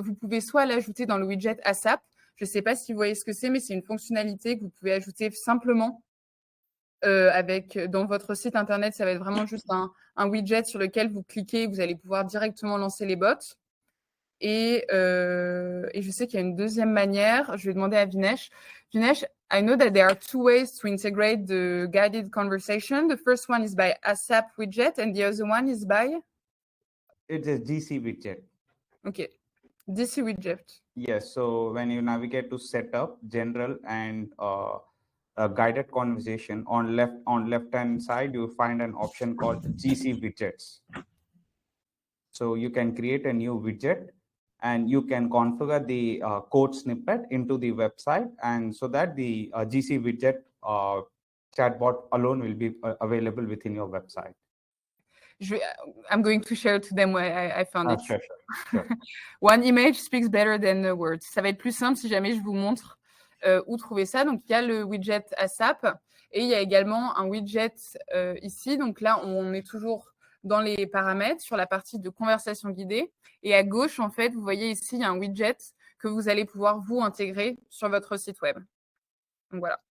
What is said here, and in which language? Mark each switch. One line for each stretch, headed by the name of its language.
French: Vous pouvez soit l'ajouter dans le widget ASAP. Je ne sais pas si vous voyez ce que c'est, mais c'est une fonctionnalité que vous pouvez ajouter simplement dans votre site internet. Ça va être vraiment juste un widget sur lequel vous cliquez. Vous allez pouvoir directement lancer les bots. Et je sais qu'il y a une deuxième manière. Je vais demander à Vinesh.
English: Vinesh, I know that there are two ways to integrate the guided conversation. The first one is by ASAP widget, and the other one is by? It's a GC widget. Okay, DC widget. Yes, so when you navigate to setup, general, and a guided conversation, on left hand side, you find an option called GC widgets. So you can create a new widget, and you can configure the code snippet into the website, and so that the GC widget chatbot alone will be available within your website. I'm going to share to them where I found it. Sure. One image speaks better than words.
French: Ça va être plus simple si jamais je vous montre où trouver ça. Donc, il y a le widget ASAP et il y a également un widget ici. Donc là, on est toujours dans les paramètres sur la partie de conversation guidée. Et à gauche, en fait, vous voyez ici, il y a un widget que vous allez pouvoir vous intégrer sur votre site web. Donc voilà.